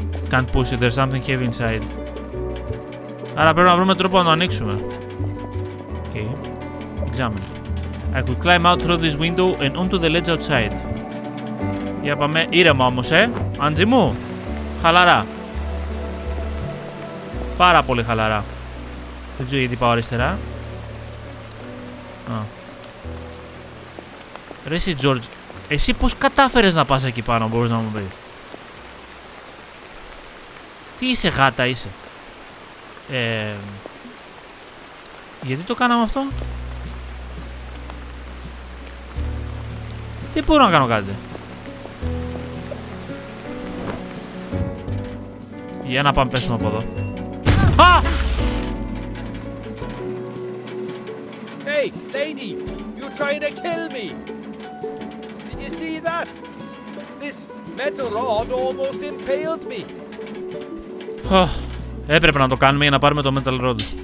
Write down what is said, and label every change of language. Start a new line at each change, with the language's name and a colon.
English: Can't push it, there's something heavy inside.
Greek: Άρα πρέπει να βρούμε τρόπο να το ανοίξουμε.
English: Okay. Examine. I could climb out through this window and onto the ledge outside.
Greek: Για πάμε ήρεμα όμως, Άντζι μου. Χαλαρά. Πάρα πολύ χαλαρά. Δεν ξέρω γιατί πάω αριστερά. Ρε εσύ George, εσύ πώς κατάφερες να πας εκεί πάνω, μπορείς να μου πεις? Τι είσαι, γάτα είσαι? Γιατί το κάναμε αυτό? Δεν μπορώ να κάνω κάτι. Για να πάμε πέσουμε από εδώ. Α!
English: Hey, lady! You're trying to kill me! Did you see that? This metal rod almost impaled me.
Greek: Έπρεπε να το κάνουμε για να πάρουμε το metal rod.